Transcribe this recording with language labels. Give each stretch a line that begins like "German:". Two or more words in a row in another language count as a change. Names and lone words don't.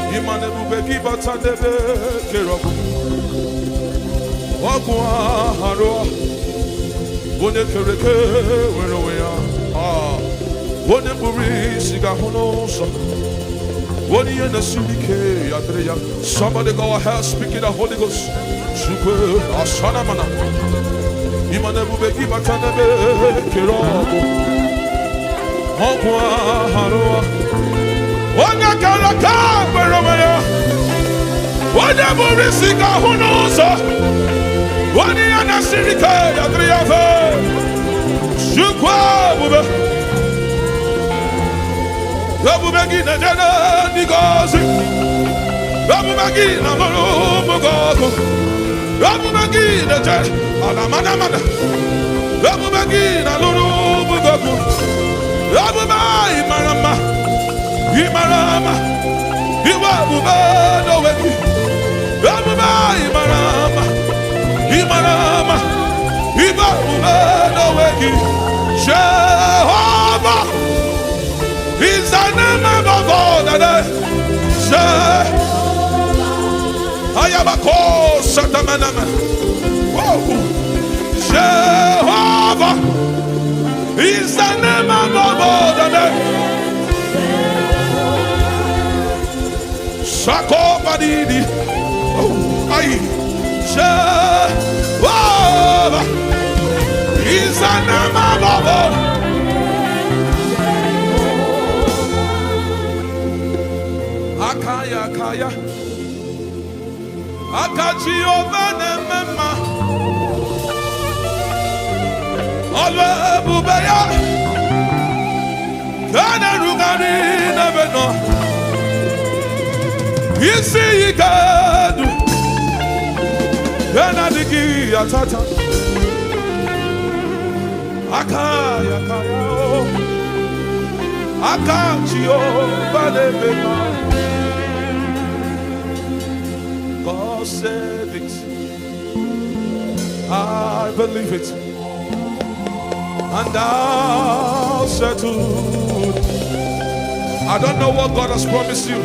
English: Imane bubeki batadebe kerobu. Wakwa haroa. Wone kereke weroya. Wone buri sigahonosa. Wone yena silike yadreya. Somebody go ahead, speak in the Holy Ghost. Super asana mana. Imane bubeki batadebe kerobu. Wakwa haroa. Wone kereke weroya. Wone buri sigahonosa. Wone yena silike yadreya. Shukwa bube. Rabu begina jana nigozi. Rabu begina maro mugogo. Rabu begina jana alamana mana. Rabu begina lulu mugogo. Rabu bai marama. Imarama. Iwa bube no weki. Rabu bai marama. Imarama. Iwa bube no weki. Jehovah. He's the name of God. I am a call, Satamanama. Jehovah. He's the name of God. Sako Badidi. Jehovah. He's the name of God. Akaya kaya Akachi ovene mema Alwe bubeya Kana rugani nebeno Isi yikadu Kana diki atata Akaya kaya Akachi ovene mema God said it. I believe it. And I'll settle. I don't know what God has promised you.